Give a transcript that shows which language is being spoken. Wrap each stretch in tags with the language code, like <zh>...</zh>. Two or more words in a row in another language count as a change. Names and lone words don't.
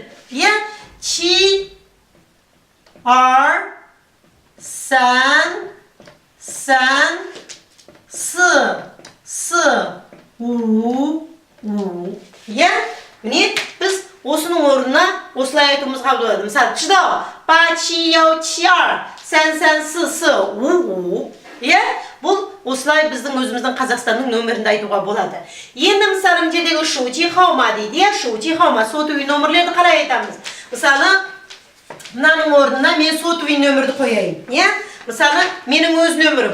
<zh>七，二，三，四，五.</zh> <kk>Міне біз осының орнына осылай айтуымызға болады. Мысалы, чидау, ба,</kk> <zh>七，幺，七，二，三，四，五.</zh> <kk>Бұл осылай біздің өзіміздің Қазақстанның нөмірінде айтуға болады. Енді мысалы жердегі</kk> <zh>手机号码</zh> <kk>дейді.</kk> <zh>手机号码</zh> <kk>сотовый нөмірлерді қалай айтамыз? Мысалы, мынаның орнына мен сотовый нөмірді қояйын. Иә? Мысалы, менің өз нөмірім.</kk>